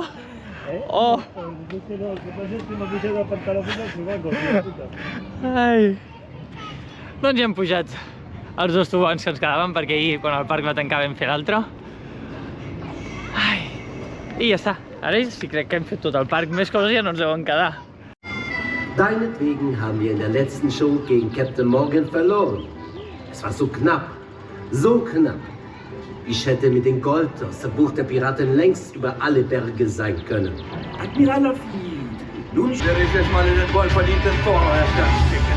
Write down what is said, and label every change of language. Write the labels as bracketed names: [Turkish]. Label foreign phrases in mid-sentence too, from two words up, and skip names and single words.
[Catalan] Oh! Ai! Doncs ja hem pujat els dos tobogans que ens quedaven, perquè ahir, quan el parc va tancar, vam fer l'altre. Ai! I ja està. Ara sí crec que hem fet tot el parc. Més coses ja no ens deuen quedar. [German] Deinetwegen haben wir in der letzten Show gegen Captain Morgan verloren. Es war so knapp. So knapp. Ich hätte mit dem Gold aus der Bucht der Piraten längst über alle Berge sein können. Admiral Lafitte, nun werde ich jetzt mal in den wohlverdienten Vorrat stecken.